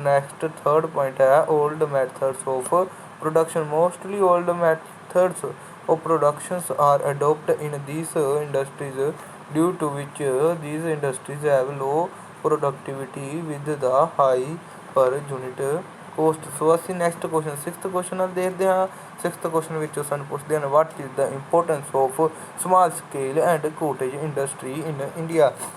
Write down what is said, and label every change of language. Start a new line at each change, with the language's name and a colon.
English: Next third point है old methods of production, mostly old methods of productions are adopted in these industries due to which these industries have low productivity with the high per unit cost।
Punjabi: ਸੋ ਅਸੀਂ next question sixth question ਨਾਲ ਦੇਖਦੇ ਹਾਂ। Sixth question ਵਿੱਚ ਸਾਨੂੰ ਪੁੱਛਦੇ ਹਨ
English: what is the importance of small scale and cottage industry in India।